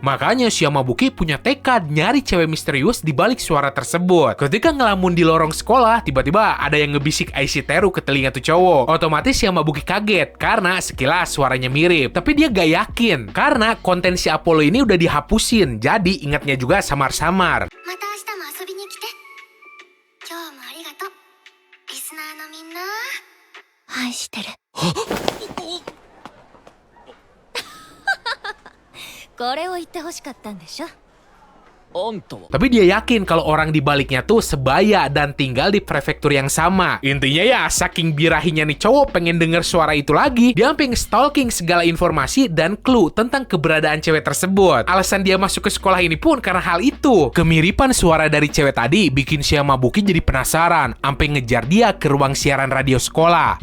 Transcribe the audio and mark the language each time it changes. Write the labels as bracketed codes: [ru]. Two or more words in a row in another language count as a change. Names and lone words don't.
[id] Makanya si Yamabuki punya tekad nyari cewek misterius di balik suara tersebut. Ketika ngelamun di lorong sekolah, tiba-tiba ada yang ngebisik Aishiteru ke telinga tuh cowok. Otomatis Yamabuki kaget karena sekilas suaranya mirip. Tapi dia gak yakin karena konten si Apollo ini udah dihapusin. Jadi ingatnya juga samar-samar. [ja] また明日も遊びに来て。今日もありがとう。リスナーのみんな、愛してる。これを言ってほしかったんでしょ。 [id] Tapi dia yakin kalau orang di baliknya tuh sebaya dan tinggal di prefektur yang sama. Intinya ya, saking birahinya nih cowok pengen denger suara itu lagi, dia sampai nge-stalking segala informasi dan clue tentang keberadaan cewek tersebut. Alasan dia masuk ke sekolah ini pun karena hal itu. Kemiripan suara dari cewek tadi bikin si Yamabuki jadi penasaran, sampai ngejar dia ke ruang siaran radio sekolah.